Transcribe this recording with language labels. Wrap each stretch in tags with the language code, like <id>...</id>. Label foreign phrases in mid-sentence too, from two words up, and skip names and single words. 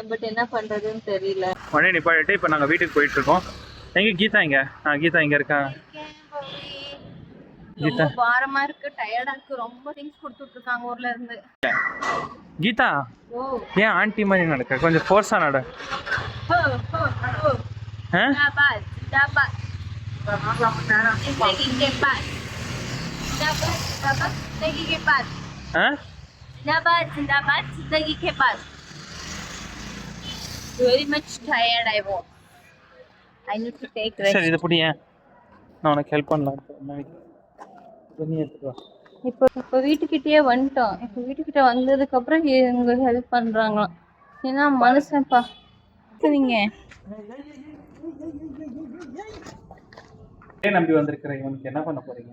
<ta>பட் என்ன பண்றதுன்னு தெரியல. வண்டி நிப்பாட்டிட்டு இப்போ நாங்கள் வீட்டுக்கு போயிட்டு இருக்கோம். எங்க கீதா இங்க? கீதா இங்க இருக்கா? ரொம்ப பாரமா இருக்கு, டயர்டா இருக்கு. ரொம்ப திங்ஸ் கொடுத்துட்டு இருக்காங்க ஊர்ல இருந்து. கீதா ஓ ஏன் ஆண்டி மாதிரி நடக்க? கொஞ்சம் ஃபோர்ஸா நட.</ta> <ms>Dapat, dapat. Lagi cepat. Dapat, lagi cepat. Dapat, lagi cepat.</ms> <en>Very much tired I was. I need to take rest.</en> <ta>சரி இதை பிடி. நான் உனக்கு ஹெல்ப் பண்ணலாம். தண்ணி எடுத்துக்கோ. இப்போ வீட்டுக்கிட்டே வந்துட்டோம். இப்போ வீட்டுக்கிட்ட வந்ததுக்கு அப்புறம் இவங்க ஹெல்ப் பண்றாங்களாம். ஏன்னா மனுஷன்ப்பா நீங்க ஏன் நம்பி வந்திருக்கிறேன், இவனுக்கு என்ன பண்ண போறீங்க?</ta>